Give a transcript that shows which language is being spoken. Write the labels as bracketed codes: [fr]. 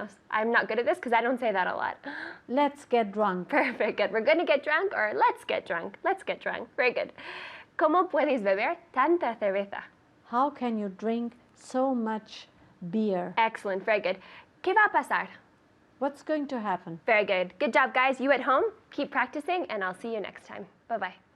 [en] I'm not good at this because I don't say that a lot. Let's get drunk. Perfect. Good. We're going to get drunk, or let's get drunk. Let's get drunk. Very good. [es] ¿Cómo puedes beber tanta cerveza? [en] How can you drink so much beer? Excellent. Very good. [es] ¿Qué va a pasar? [en] What's going to happen? Very good. Good job, guys. You at home, keep practicing, and I'll see you next time. Bye-bye.